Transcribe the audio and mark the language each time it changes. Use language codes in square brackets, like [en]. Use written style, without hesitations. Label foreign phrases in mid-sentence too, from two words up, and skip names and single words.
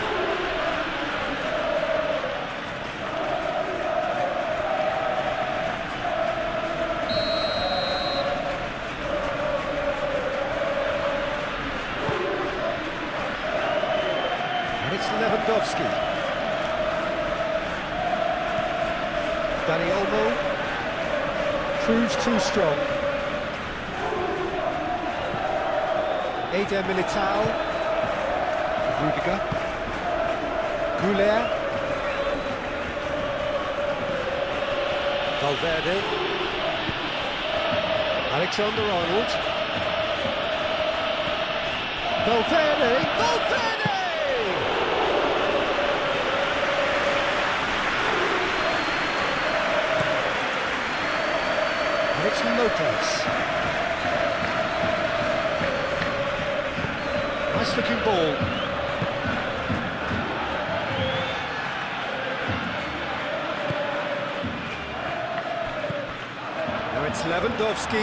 [en] And it's Lewandowski. Dani Olmo proves too strong. Eder Militao. Rudiger. Couler. Valverde. Alexander-Arnold. Valverde. Valverde! And it's Lopez. Nice looking ball. It's Lewandowski.